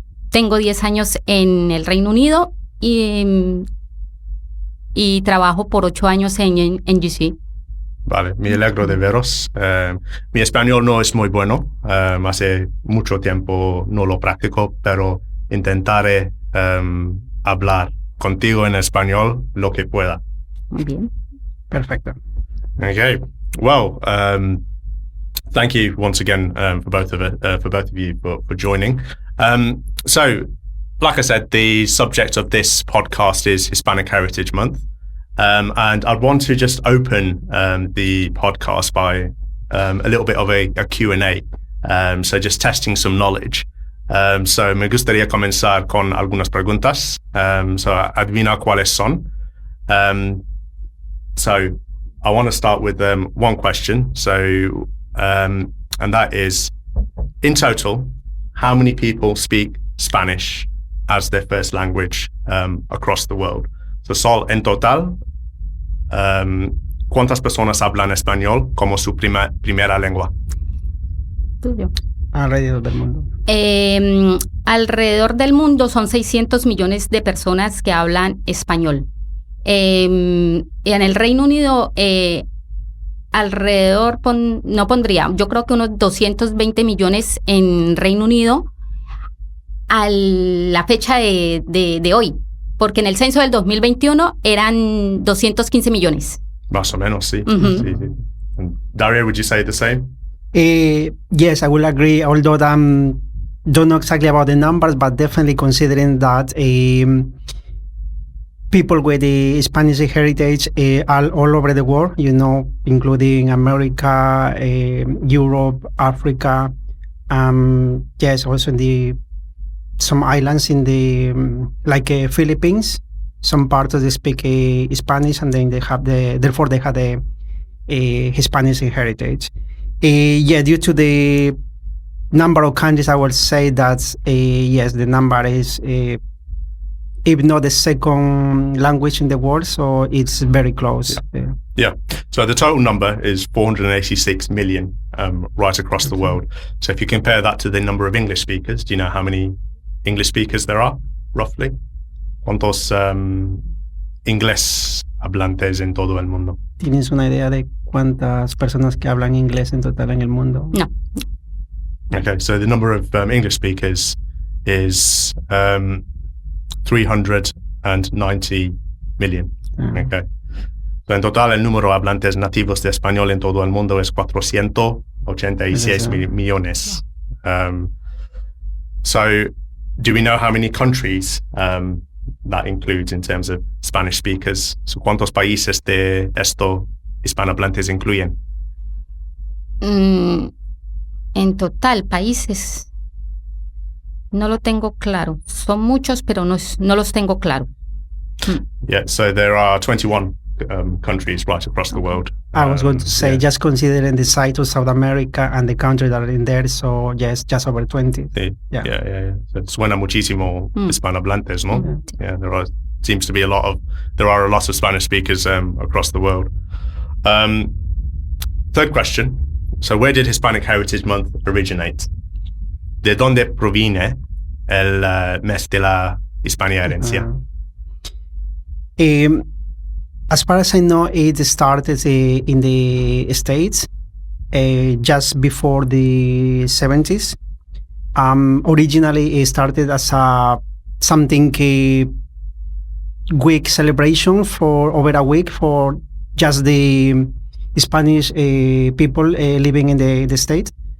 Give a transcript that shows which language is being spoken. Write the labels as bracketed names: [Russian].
[Spanish] Tengo 10 años en el Reino Unido y trabajo por 8 años en NJC. Vale, me alegro de veros. Mi español no es muy bueno. Hace mucho tiempo no lo practico, pero intentaré hablar contigo en español lo que pueda. Muy bien. Perfecto. [English] Okay. Well, thank you once again for both of you for joining. So, like I said, the subject of this podcast is Hispanic Heritage Month. And I'd want to just open the podcast by a little bit of a Q&A. So just testing some knowledge. [Spanish] So me gustaría comenzar con algunas preguntas. So adivina cuáles son. [English] So I want to start with one question. So, and that is, in total, how many people speak Spanish as their first language across the world? [Spanish] So Sol, en total, ¿cuántas personas hablan español como su primera lengua? Tuyo. Alrededor del mundo. Alrededor del mundo son 600 millones de personas que hablan español. En el Reino Unido, alrededor, no pondría, yo creo que unos 220 millones en Reino Unido a la fecha de hoy. Porque en el censo del 2021 eran 215 millones. Más o menos, sí. Sí. [English] And Dario, would you say the same? Yes, I will agree, although I don't know exactly about the numbers, but definitely considering that people with the Spanish heritage are all over the world, including America, Europe, Africa, yes, also in some islands in the Philippines, some parts of they speak Spanish, and then they have the Hispanic heritage. Due to the number of countries, I would say that yes, the number is if not the second language in the world, so it's very close. Yeah. So the total number is 486 million right across the world. So if you compare that to the number of English speakers, do you know how many English speakers there are, roughly? [Spanish] ¿Cuántos inglés hablantes en todo el mundo? ¿Tienes una idea de cuántas personas que hablan inglés en total en el mundo? No. [English] Okay, so the number of English speakers is 390 million. Okay. [Spanish] So en total el número de hablantes nativos de español en todo el mundo es 486 millones. [English] So do we know how many countries that includes in terms of Spanish speakers? [Spanish] So ¿cuántos países de esto hispanohablantes incluyen? En total, países, no lo tengo claro. Son muchos, pero no los tengo claro. [English] Yeah, so there are 21 countries right across the world. I was going to say, just considering the size of South America and the countries that are in there, so yes, just over 20. Sí. Yeah. [Spanish] So suena muchísimo hispanohablantes, ¿no? [English] Yeah, there are a lot of Spanish speakers across the world. Third question. So where did Hispanic Heritage Month originate? [Spanish] ¿De dónde proviene el mes de la Hispania Herencia? [English] As far as I know, it started in the States just before the 70s. Originally, it started as something week celebration for over a week for just the Spanish people living in the States.